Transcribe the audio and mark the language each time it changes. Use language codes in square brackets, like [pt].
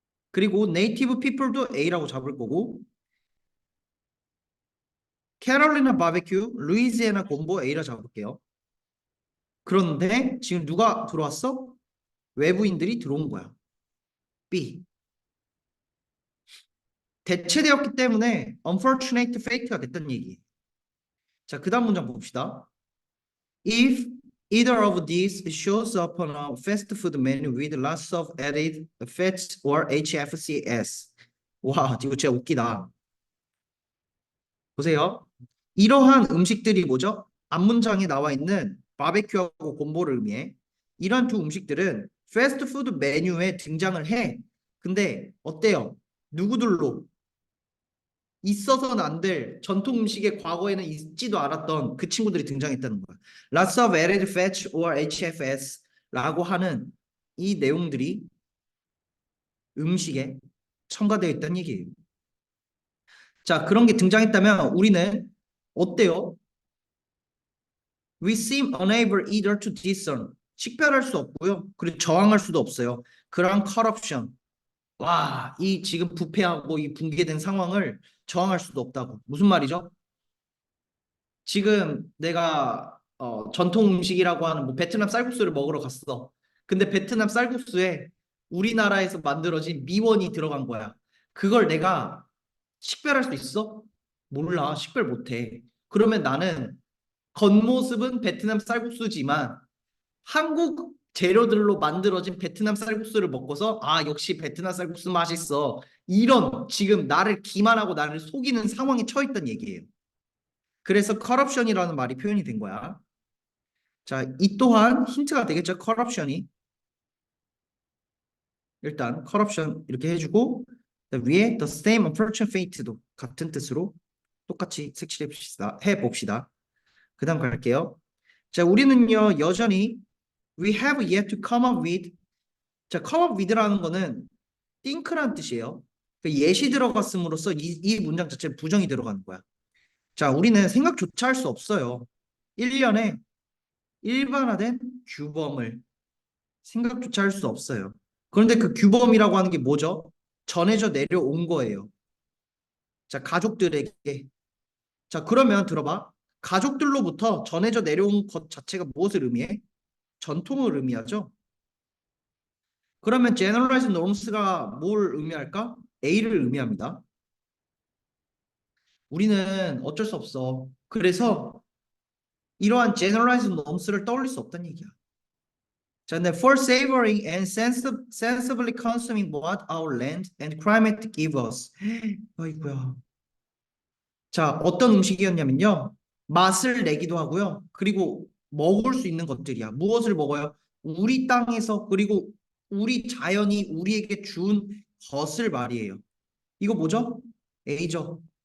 [ko] 그리고 네이티브 피플도 A라고 잡을 거고 캐롤리나 바베큐, 루이지애나 곰보 A라 잡을게요. 그런데 지금 누가 들어왔어? 외부인들이 들어온 거야. B. 대체되었기 때문에 [en] unfortunate fate [ko] 가 됐던 얘기. 자, 그 다음 문장 봅시다. [en] If either of these shows up on a fast food menu with lots of added fats or HFCS. [ko] 와, 이거 진짜 웃기다. 보세요. 이러한 음식들이 뭐죠? 앞문장에 나와 있는 바베큐하고 곰보를 의미해. 이러한 두 음식들은 패스트푸드 메뉴에 등장을 해. 근데 어때요? 누구들로? 있어서는 안 될 전통 음식의 과거에는 있지도 않았던 그 친구들이 등장했다는 거야. [en] Lots of added fats or HFS [ko] 라고 하는 이 내용들이 음식에 첨가되어 있다는 얘기예요. 자, 그런 게 등장했다면 우리는 어때요? [en] We seem unable either to discern. [ko] 식별할 수 없고요. 그리고 저항할 수도 없어요. 그런 corruption. 와, 이 지금 부패하고 이 붕괴된 상황을 저항할 수도 없다고. 무슨 말이죠? 지금 내가 전통 음식이라고 하는 뭐 베트남 쌀국수를 먹으러 갔어. 근데 베트남 쌀국수에 우리나라에서 만들어진 미원이 들어간 거야. 그걸 내가 식별할 수 있어? 몰라. 식별 못해. 그러면 나는 겉모습은 베트남 쌀국수지만 한국 재료들로 만들어진 베트남 쌀국수를 먹고서 역시 베트남 쌀국수 맛있어. 이런 지금 나를 기만하고 나를 속이는 상황에 처했던 얘기예요. 그래서 corruption이라는 말이 표현이 된 거야. 자, 이 또한 힌트가 되겠죠. corruption이. 일단 corruption 이렇게 해주고 위에 [en] the same unfortunate fate [ko] 도 같은 뜻으로 똑같이 색칠해 봅시다. 해봅시다. 그 다음 갈게요. 자, 우리는요 여전히 [en] we have yet to come up with. [ko] 자, come up with라는 거는 think라는 뜻이에요. 그 예시 들어갔음으로써 이 문장 자체에 부정이 들어가는 거야. 자, 우리는 생각조차 할 수 없어요. 1년에 일반화된 규범을 생각조차 할 수 없어요. 그런데 그 규범이라고 하는 게 뭐죠? 전해져 내려온 거예요. 자, 가족들에게. 자, 그러면 들어봐. 가족들로부터 전해져 내려온 것 자체가 무엇을 의미해? 전통을 의미하죠. 그러면 generalized norms가 뭘 의미할까? A를 의미합니다. 우리는 어쩔 수 없어. 그래서 이러한 generalized norms를 떠올릴 수 없다는 얘기야. 자, 근데 [en] for savoring and sensibly consuming what our land and climate give us. [ko] 어이구야. 자, 어떤 음식이었냐면요. 맛을 내기도 하고요. 그리고 먹을 수 있는 것들이야. 무엇을 먹어요? 우리 땅에서 그리고 우리 자연이 우리에게 준 것을 말이에요. 이거 뭐죠? A죠.